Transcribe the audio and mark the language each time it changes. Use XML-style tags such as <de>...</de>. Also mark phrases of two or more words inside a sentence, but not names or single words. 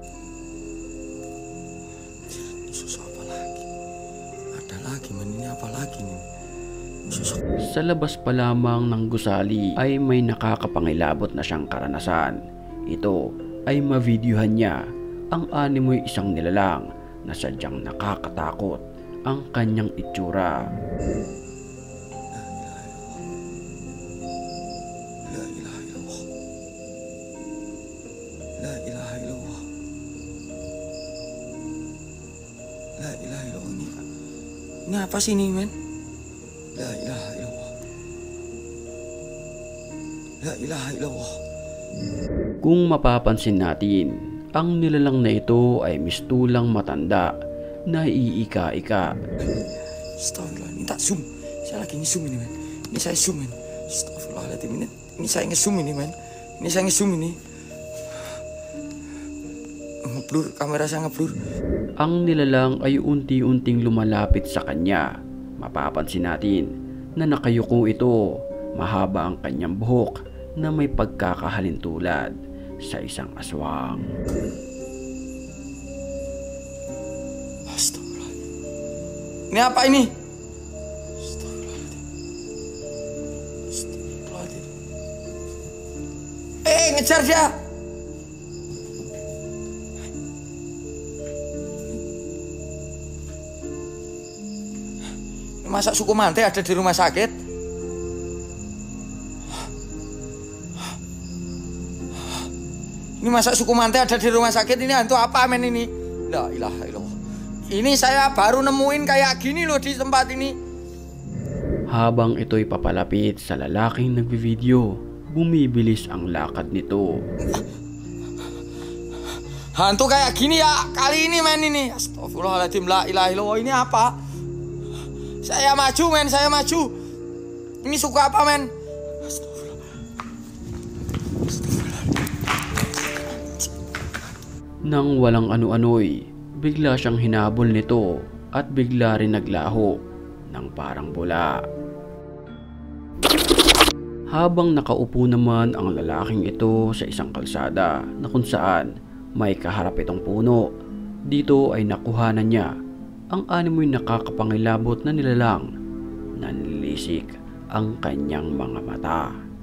<id>Ada lagi, ini apa lagi nih?</id> <tl>Sa labas pa lamang ng gusali ay may nakakapangilabot na siyang karanasan. Ito ay mavideohan niya ang animoy isang nilalang na sadyang nakakatakot ang kanyang itsura.</tl> <ar>لا إله إلا الله. لا إله إلا الله.</ar> <id>Ini apa sih ini, men?</id> <ar>لا إله إلا الله. لا إله إلا الله.</ar> <tl>Kung mapapansin natin, ang nilalang na ito ay mistulang matanda na iika-ika.</tl> <id>Astagfirullah, minta zoom. Saya lagi nge-zoom ini, men. Ini saya zoom, men. Astagfirullahaladzim, ini saya nge-zoom ini, men. Ini saya nge-zoom ini. Ngeblur, kamera saya ngeblur.</id> <tl>Ang nilalang ay unti-unting lumalapit sa kanya. Mapapansin natin na nakayuko ito. Mahaba ang kanyang buhok na may pagkakahalintulad sa isang aswang.</tl> <ar>Astagfirullahaladzim.</ar> <id>Ini apa ini?</id> <ar>أستغفر الله العظيم. أستغفر الله العظيم.</ar> <id>Ngejar dia. Masa suku Mante ada di rumah sakit? Ini masa suku Mante ada di rumah sakit? Ini hantu apa, men ini?</id> <ar>لا إله إلا الله.</ar> <id>Ini saya baru nemuin kayak gini loh di tempat ini.</id> <tl>Habang ito'y papalapit sa lalaking nagbivideo, bumibilis ang lakad nito.</tl> <id>Hantu kayak gini ya kali ini, men ini.</id> <ar>أستغفر الله العظيم، لا إله إلا الله.</ar> <id>Ini apa? Saya maju, men, saya maju. Ini suku apa, men?</id> <tl>Nang walang ano-ano'y, bigla siyang hinabol nito at bigla rin naglaho ng parang bula. Habang nakaupo naman ang lalaking ito sa isang kalsada na kung saan may kaharap itong puno, dito ay nakuhanan niya ang animoy nakakapangilabot na nilalang na nilisik ang kanyang mga mata.</tl>